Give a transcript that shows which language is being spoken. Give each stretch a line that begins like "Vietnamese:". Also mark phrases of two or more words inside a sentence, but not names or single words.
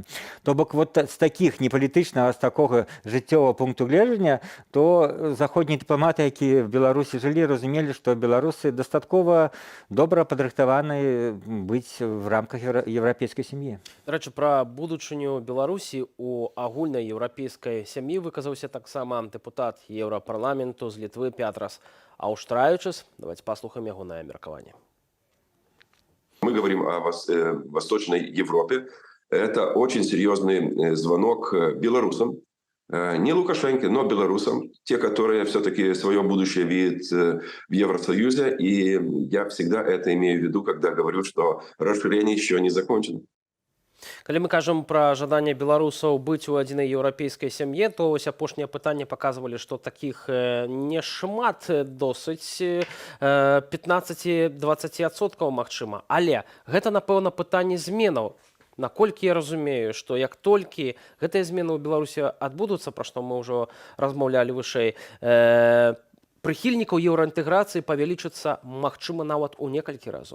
Belarusian: То бок вот з такіх непалітычнага, з такога жыццёвага пункту гледжання, то заходнія дыпламаты, якія в Беларусі жылі, разумелі, што беларусы дастаткова добра падрыхтаваны быць в рамках еўрапейскай сям'і. Дарэчы, пра будучыню Беларусі у агульнай еўрапейскай сям'і выказаўся таксама дэпутат Еўрапарламенту з Літвы Пятрас Ауштрайчыс. Давайте послухаем ягонае меркаванне.
Russian: Мы говорим о Восточной Европе. Это очень серьезный звонок белорусам. Не Лукашенко, но белорусам. Те, которые все-таки свое будущее видят в Евросоюзе. И я всегда это имею в виду, когда говорю, что расширение еще не закончено.
Belarusian: Калі мы кажам пра жаданне беларусаў быць у адзінай еўрапейскай сям'і, то вось апошнія пытанні паказвалі, што такіх не шмат, досыць 15-20% магчыма. Але гэта, напэўна, пытанне зменаў. Наколькі я разумею, што як толькі гэтыя змены ў Беларусі адбудуцца, пра што мы ўжо размаўлялі вышэй, прыхільнікаў еўраінтэграцыі павялічыцца, магчыма, нават у некалькі разоў.